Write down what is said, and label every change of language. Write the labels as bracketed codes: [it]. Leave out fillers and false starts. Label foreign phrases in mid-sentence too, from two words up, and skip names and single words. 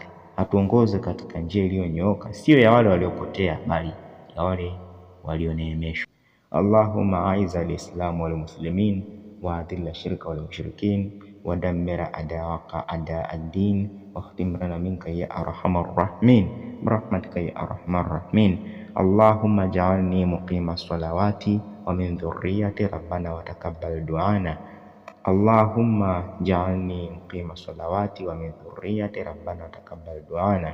[sw] Atuongoze katika njia iliyonyooka, sio ya wale waliopotea, bali ya wale walioneemeshwa. [ar] اللهم أعز الإسلام والمسلمين وأذل الشرك والمشركين ودمر أعداءك أعداء الدين واختم لنا منك يا أرحم الراحمين برحمتك يا أرحم الراحمين. اللهم اجعلني مقيم الصلاة ومن ذريتي ربنا وتقبل دعاء. اللهم اجعلني مقيم الصلاة ومن ذريتي ربنا وتقبل دعاء.